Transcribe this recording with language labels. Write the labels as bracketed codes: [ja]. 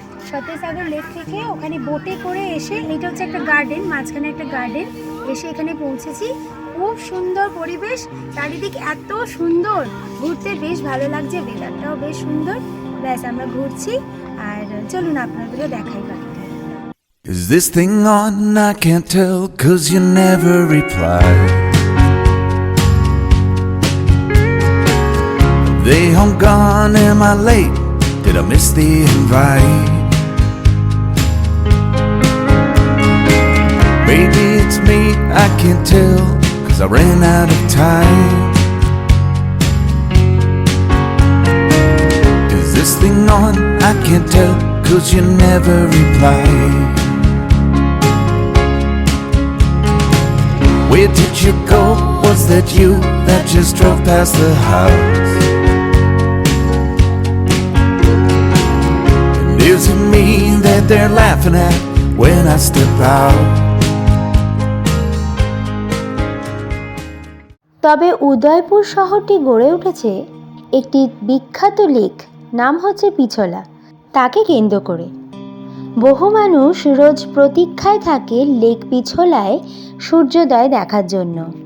[bn] ফতেসাগর lake থেকে ওখানে বোটে করে এসে, এটা হচ্ছে একটা গার্ডেন, মাঝখানে একটা গার্ডেন, এসে এখানে পৌঁছেছি। খুব সুন্দর পরিবেশ, চারিদিক এত সুন্দর, ঘুরতে বেশ ভালো লাগছে, ওয়েদারটাও বেশ সুন্দর। ব্যাস আমরা ঘুরছি, আর চলুন আপনাদেরও দেখাই বাকিটা। [en] Is this thing on? I can't tell, 'cause you never reply. They home gone, am I late? Did I miss the invite? Maybe it's me, I can't tell, 'cause I ran out of time. Is this thing on? I can't tell, 'cause you never reply. Where did you go? Was that you that just drove past the house? And is it me that they're laughing at when I step out? [bn] তবে উদয়পুর শহরটি গড়ে উঠেছে একটি বিখ্যাত lake, নাম হচ্ছে পিছলা, তাকে কেন্দ্র করে। বহু মানুষ রোজ প্রতীক্ষায় থাকে লেক পিছলায় সূর্যোদয় দেখার জন্য।